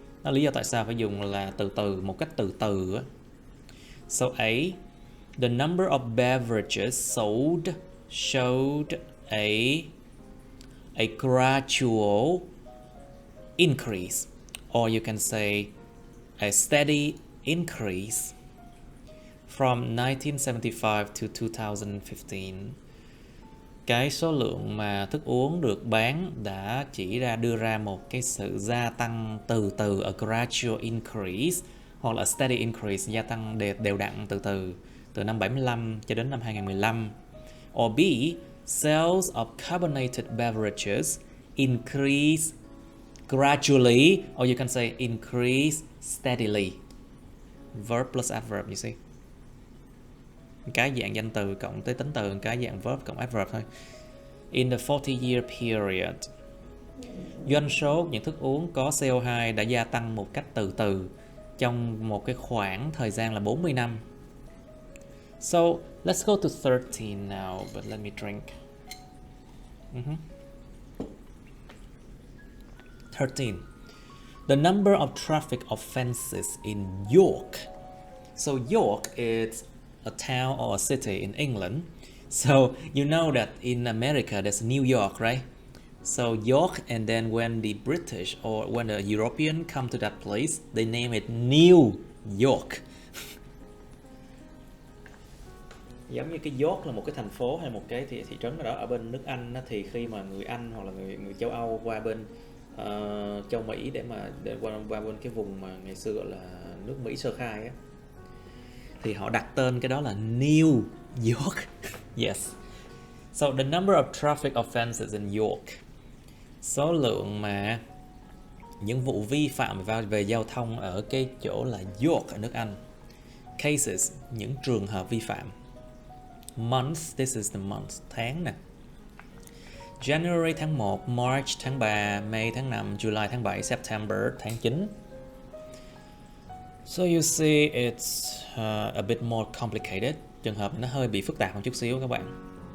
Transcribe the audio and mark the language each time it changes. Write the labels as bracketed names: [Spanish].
[Vietnamese] Đó là lý do tại sao phải dùng là từ từ, một cách từ từ. [English] So A, the number of beverages sold showed a gradual increase, or you can say a steady increase from 1975 to 2015. [Vietnamese] Cái số lượng mà thức uống được bán đã đưa ra một cái sự gia tăng từ từ, [English] a gradual increase, [Vietnamese] hoặc là steady increase, gia tăng đều đặn từ năm 75 cho đến năm 2015. [English] Or B, sales of carbonated beverages increase gradually, or you can say increase steadily. Verb plus adverb, you see. [Vietnamese] Cái dạng danh từ cộng tới tính từ, cái dạng verb cộng adverb thôi. [English] In the 40-year period, [Vietnamese] doanh số những thức uống có CO2 đã gia tăng một cách từ từ trong một cái khoảng thời gian là 40 năm. [English] So let's go to 13 now, but let me drink. 13. The number of traffic offenses in York. So York is a town or a city in England. So you know that in America there's New York, right? So York, and then when the British or when the European come to that place, they name it New York. [Vietnamese] Giống như cái York là một cái thành phố hay một cái thị trấn nào đó ở bên nước Anh á, thì khi mà người Anh hoặc là người châu Âu qua bên châu Mỹ để qua bên cái vùng mà ngày xưa gọi là nước Mỹ sơ khai á, thì họ đặt tên cái đó là New York. [English] Yes. So the number of traffic offenses in York. [Vietnamese] Số lượng mà những vụ vi phạm về giao thông ở cái chỗ là York ở nước Anh. Cases, những trường hợp vi phạm. [English] Month, this is the month, [Vietnamese] tháng nè. January tháng 1, March tháng 3, May tháng 5, July tháng 7, September tháng 9. [English] So you see it's a bit more complicated. [Vietnamese] Trường hợp nó hơi bị phức tạp một chút xíu các bạn.